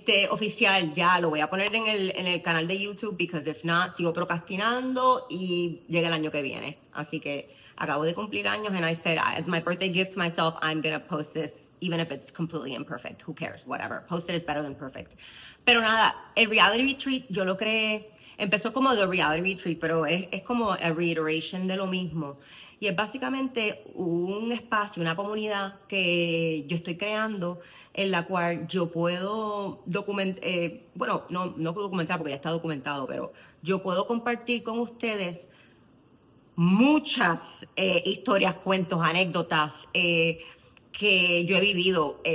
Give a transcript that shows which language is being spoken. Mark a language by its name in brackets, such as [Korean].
[Spanish] Oficial, ya lo voy a poner en el canal de YouTube [English] because if not, [Spanish] sigo procrastinando y llega el año que viene. Así que acabo de cumplir años [English] and I said, as my birthday gift to myself, I'm gonna post this even if it's completely imperfect. Who cares? Whatever. Posted is better than perfect. [Spanish] Pero nada, el reality retreat yo lo creé, empezó como The Reality Retreat, pero es como [English] a reiteration [Spanish] de lo mismo. Y es básicamente un espacio, una comunidad que yo estoy creando en la cual yo puedo documentar, bueno, no puedo documentar porque ya está documentado, pero yo puedo compartir con ustedes muchas historias, cuentos, anécdotas que yo he vivido.